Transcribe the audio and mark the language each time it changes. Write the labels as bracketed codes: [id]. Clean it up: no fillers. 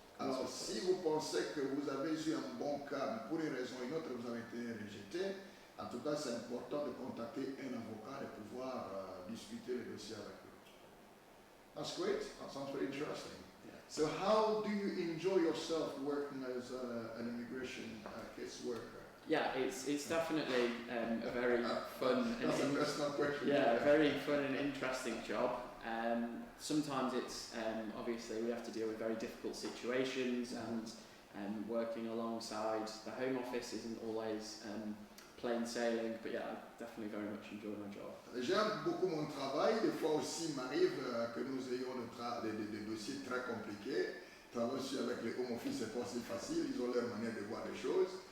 [fr] Alors, si vous pensez que vous avez eu un bon cas, mais pour une raison ou une autre, vous avez été rejeté, en tout cas, c'est important de contacter un avocat et pouvoir discuter le dossier avec lui. [en] That's great. That sounds very interesting. Yeah. So, how do you enjoy yourself working as an immigration caseworker? Yeah, it's definitely a very fun That's a personal question. a very fun and interesting job. Sometimes it's obviously we have to deal with very difficult situations, and working alongside the Home Office isn't always plain sailing. But yeah, I definitely very much enjoy my job. [fr] J'aime beaucoup mon travail. Des fois aussi, il m'arrive que nous ayons des dossiers très compliqués. Travailler aussi avec les Home Office, c'est pas si facile. Ils ont leur manière de voir les choses.